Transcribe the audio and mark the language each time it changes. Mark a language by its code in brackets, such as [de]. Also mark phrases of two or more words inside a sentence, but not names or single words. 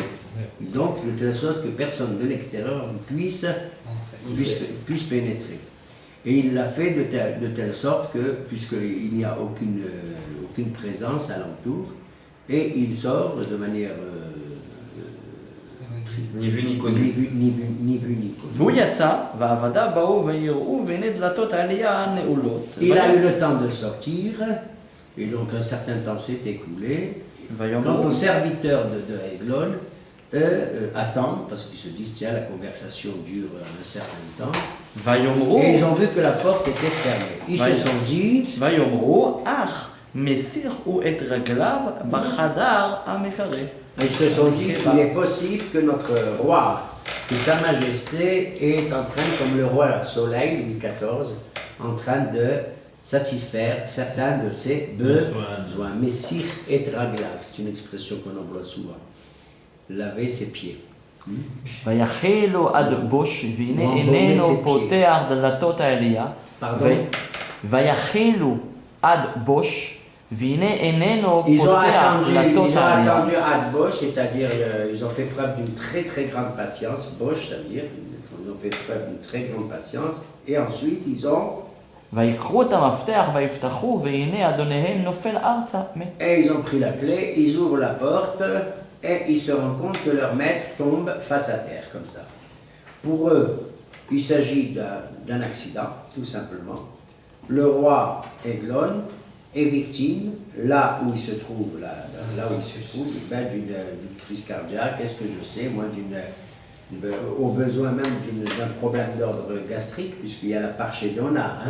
[fr] Donc, de telle sorte que personne de l'extérieur puisse pénétrer. Et il l'a fait de telle sorte que, puisqu'il n'y a aucune présence alentour, et il sort de manière ni vu ni connu. ni vu ni connu. [he] והוא יצא, והעבדיו באו ויראו, והנה דלתות העלייה נעולות. [fr] Il a eu le temps de sortir, et donc un certain temps s'est écoulé. Quant aux serviteurs de Eglon, eux attendent, parce qu'ils se disent, tiens, la conversation dure un certain temps. [he] ויאמרו, [fr] Et ils ont vu que la porte était fermée. Ils se sont dit, [he] ויאמרו, אך מסיחו את רגליו בחדר המקרא. [fr] ils se sont dit qu'il est possible que notre roi, que Sa Majesté est en train, comme le roi Soleil, Louis XIV, en train de satisfaire certains de ses besoins. [he] מסיר את רגליו, [fr] c'est une expression qu'on emploie souvent. Laver ses pieds. [he] ויחילו עד בוש, והנה איננו פותח דלתות העלייה. ויחילו עד בוש, והנה איננו פותח דלתות העלייה. [fr] Ils ont attendu à Bosch, c'est-à-dire ils ont fait preuve d'une très très grande patience. Bosch, ça veut dire ils ont fait preuve d'une très grande patience. Et ensuite ils ont [he] ויקחו את המפתח ויפתחו, והנה אדוניהם נופל ארצה מת. [fr] Et ils ont pris la clé, ils ouvrent la porte, et ils se rendent compte que leur maître tombe face à terre, comme ça. Pour eux, il s'agit d'un accident, tout simplement. Le roi Eglon est victime, là où il se trouve, ben, d'une crise cardiaque, qu'est-ce que je sais, moi, au besoin même d'un problème d'ordre gastrique, puisqu'il y a la parchédona, hein.